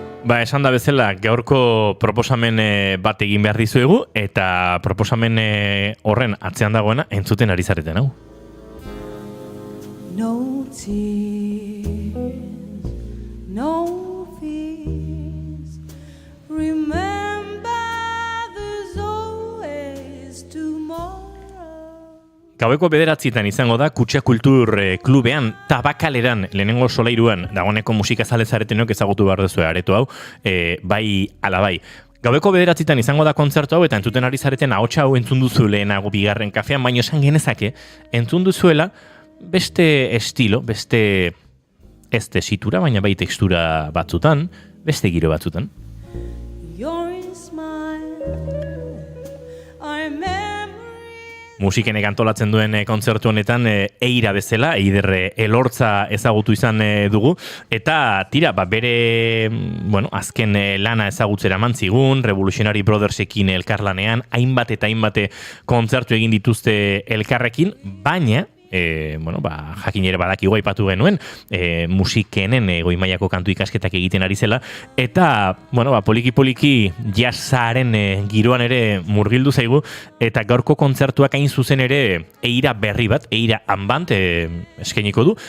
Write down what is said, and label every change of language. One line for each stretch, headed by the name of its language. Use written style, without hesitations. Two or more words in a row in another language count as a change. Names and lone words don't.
Basque: Esan da bezala, gaurko proposamen bat egin behar dizuegu, eta proposamen horren atzean dagoena entzuten ari zareten, hau?
English: No tears, no fears. Remember there's always tomorrow.
Basque: Gaueko 9:00 izango da Kutxa Kultur klubean, Tabakaleran, lehenengo solairuan, dagoeneko musika zale zaretenok ezagutu behar duzu areto hau, bai ala bai. Gaueko 9:00 izango da kontzertu hau, eta entzuten ari zareten ahotsa hau entzun duzu lehenago bigarren kafean, baino esan genezake, entzun duzuela beste estilo, beste ez tesitura, baina bai tekstura batzutan, beste giro batzutan.
English: Your smile, our memory.
Basque: Musikenek antolatzen duen kontzertu honetan Eira bezala, Eider Elortza ezagutu izan dugu, eta tira, bere azken lana ezagutzera mantzigun, Revolutionary Brothersekin elkarlanean, hainbat eta hainbat kontzertu egin dituzte elkarrekin, baina jakin ere badakigu aipatu genuen, musikenen goi mailako kantu ikasketak egiten ari zela, eta, poliki-poliki jazzaren giroan ere murgildu zaigu, eta gaurko kontzertuak hain zuzen ere Eira berri bat, Eira Ambant eskainiko du.